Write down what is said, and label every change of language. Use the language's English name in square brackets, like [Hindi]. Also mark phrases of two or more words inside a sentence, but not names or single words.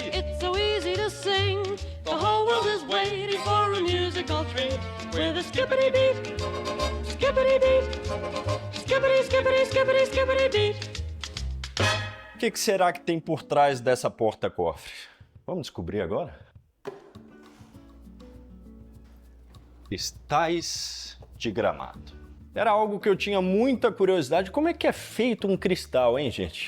[English] It's so easy to sing. The whole world is waiting for a musical treat. With a skippity beat, skippity beat, skippity, skippity, skippity, skippity beat. [Portuguese] O que será que tem por trás dessa porta-cofre? Vamos descobrir agora? Cristais de Gramado. Era algo que eu tinha muita curiosidade. Como é que é feito um cristal, hein, gente?